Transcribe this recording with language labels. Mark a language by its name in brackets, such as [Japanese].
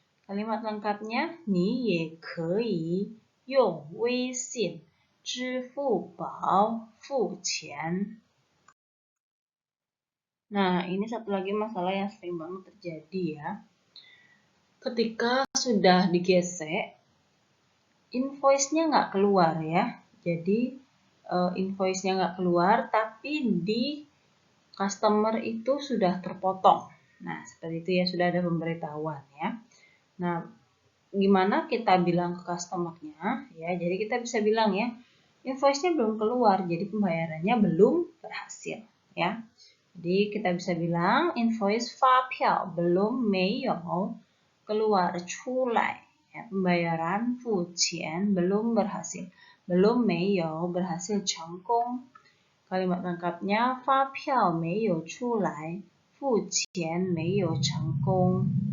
[Indonesian] Kalimat lengkapnya, [Chinese] 你也可以用微信、支付宝付钱. [Indonesian] Nah, ini satu lagi masalah yang sering banget terjadi ya. Ketika sudah digesek, invoice-nya nggak keluar ya. Jadi, invoice-nya nggak keluar, tapi di customer itu sudah terpotong. Nah, seperti itu ya, sudah ada pemberitahuan ya. Nah, gimana kita bilang ke customer-nya? Ya, jadi kita bisa bilang ya, invoice-nya belum keluar, jadi pembayarannya belum berhasil ya. Jadi kita bisa bilang invoice [Chinese] 发票 [Indonesian] belum [Chinese] 没有 [Indonesian] keluar [Chinese] 出来 [Indonesian] ya, pembayaran [Chinese] 付钱 [Indonesian] belum berhasil, belum 没有 berhasil [Chinese] 成功. [Indonesian] Kalimat lengkapnya [Chinese] 发票没有出来，付钱没有成功.